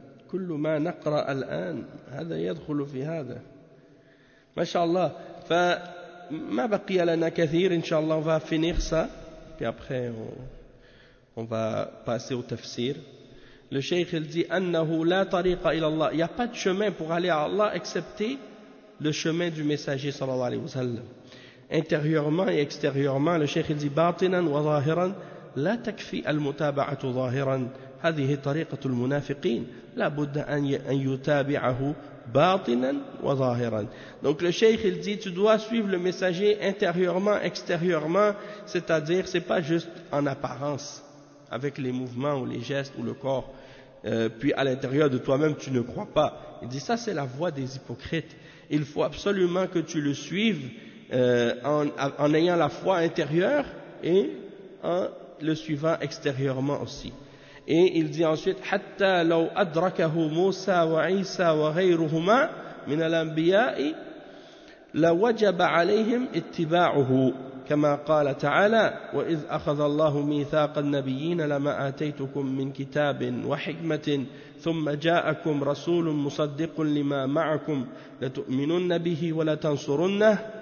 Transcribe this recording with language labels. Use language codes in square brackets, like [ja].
[ar] كل ما نقرأ الآن هذا يدخل في هذا ما شاء الله. فما بقي لنا كثير إن شاء الله. [fr] va finir ça puis après on va passer au tafsir. Le cheikh il dit [ar] أنه لا طريق إلى الله. [fr] Il y a pas de chemin pour aller à Allah excepté le chemin du messager [ar] صلى الله عليه وسلم. [fr] Intérieurement et extérieurement, le cheikh il dit [ar] باطنا وظاهرا لا تكفي المتابعة ظاهرا هذه طريقة المنافقين لا بد أن يتابعه باطنا وظاهرا. [fr] Donc le cheikh il dit tu dois suivre le messager intérieurement, extérieurement, c'est-à-dire c'est pas juste en apparence avec les mouvements ou les gestes ou le corps, puis à l'intérieur de toi-même tu ne crois pas. Il dit ça c'est la voie des hypocrites. Il faut absolument que tu le suives en ayant la foi intérieure et en le suivant extérieurement aussi. Et il dit ensuite [ar] حتى لو أدركه موسى وعيسى وغيرهما من الأنبياء لوجب عليهم اتباعه كما قال تعالى وإذ أخذ الله ميثاق النبيين لما آتيتكم من كتاب وحكمة ثم جاءكم رسول مصدق لما معكم لتؤمنن به ولتنصرنه